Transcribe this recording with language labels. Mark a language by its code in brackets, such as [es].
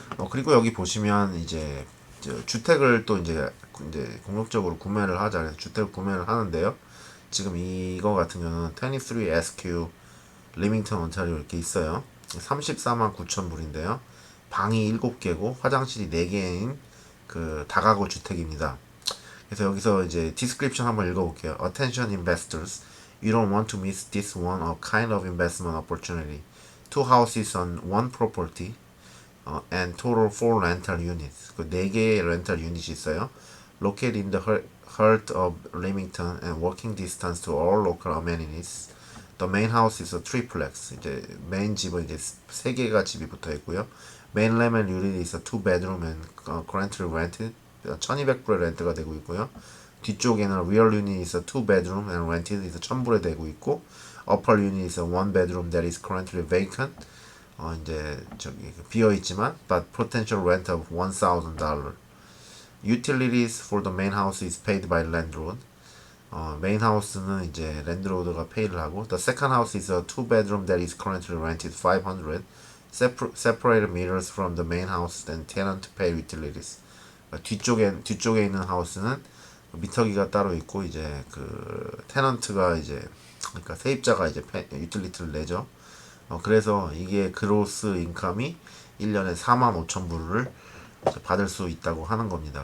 [ko] 그리고 여기 보시면 이제 주택을 또 이제 공격적으로 구매를 하자, 그래서 주택을 구매를 하는데요. 지금 이거 같은 경우는 23SQ 리밍턴 온타리오 이렇게 있어요. 34만 9천 불인데요. 방이 7개고 화장실이 4개인 그 다가구 주택입니다. 그래서 여기서 이제 디스크립션 한번 읽어볼게요. [en] Attention investors, you don't want to miss this one a kind of investment opportunity. Two houses on one property, and total 4 rental units. [ko] 그 4개의 렌탈 유닛이 있어요. [en] Located in the heart of Leamington and walking distance to all local amenities. The main house is a triplex. [ko] 이제 메인 집은 이제 3개가 집이 붙어 있고요. [en] Main lemon unit is a 2 bedroom and currently rented. [ko] 1,200불에 렌트가 되고 있고요. 뒤쪽에는 [en] rear unit is a 2 bedroom and rented is [ko] 1,000불에 되고 있고, [en] upper unit is a 1 bedroom that is currently vacant. [ko] 이제 비어 있지만 [en] but potential rent of $1,000. Utilities for the main house is paid by landlord. [ko] 메인 하우스는 이제 랜드로드가 페이를 하고, [en] the second house is a 2 bedroom that is currently rented 500. Separated meters from the main house, then tenant pay utilities. [ko] 뒤쪽에 있는 하우스는 미터기가 따로 있고 이제 그 테넌트가 이제 그러니까 세입자가 이제 유틸리티를 내죠. 그래서 이게 그로스 인컴이 1년에 45,000불을 받을 수 있다고 하는 겁니다.